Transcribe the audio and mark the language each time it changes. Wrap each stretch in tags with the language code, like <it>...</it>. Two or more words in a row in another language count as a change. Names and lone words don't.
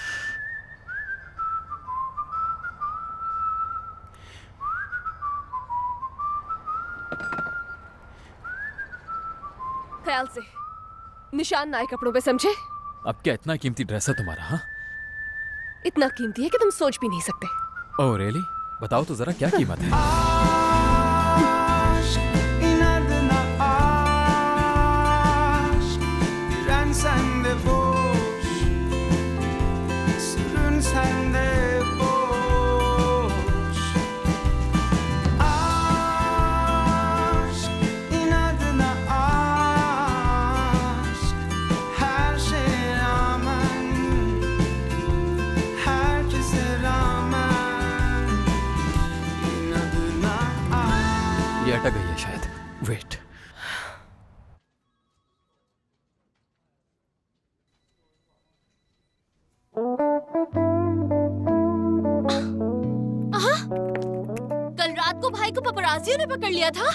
<hi>ख्याल से निशान ना आए कपड़ों पे, समझे? अब क्या इतना कीमती ड्रेस है तुम्हारा? हाँ, इतना कीमती है कि तुम सोच भी नहीं सकते।</hi> <en>Oh really?</en> <hi>बताओ तो जरा क्या कीमत है?</hi> <tr>inadına aşk, diren sende boş, sırrın sende boş. Aşk, inadına aşk, her şeye rağmen, herkese rağmen, inadına aşk.</tr> <hi>ये अटक गई है शायद। वेट, कल रात को भाई को पपराजियों ने पकड़ लिया था।</hi>